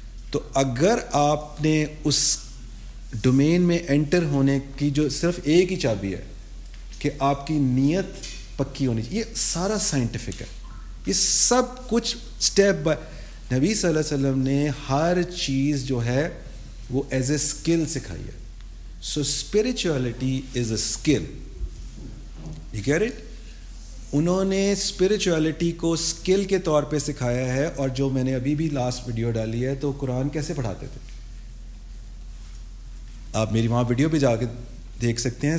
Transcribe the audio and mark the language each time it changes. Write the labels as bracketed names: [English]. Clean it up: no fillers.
[Urdu] تو اگر آپ نے اس ڈومین میں انٹر ہونے کی جو صرف ایک ہی چابی ہے کہ آپ کی نیت پکی ہونی چاہیے. یہ سارا سائنٹیفک ہے, یہ سب کچھ [English] Step by. [Urdu] نبی صلی اللہ علیہ وسلم نے ہر چیز جو ہے وہ [English] as a skill [Urdu] سکھائی ہے. [English] So spirituality is a skill. You get it? [Urdu] انہوں نے اسپرچویلٹی کو اسکل کے طور پہ سکھایا ہے. اور جو میں نے ابھی بھی لاسٹ ویڈیو ڈالی ہے, تو قرآن کیسے پڑھاتے تھے, آپ میری وہاں ویڈیو پہ جا کے دیکھ سکتے ہیں.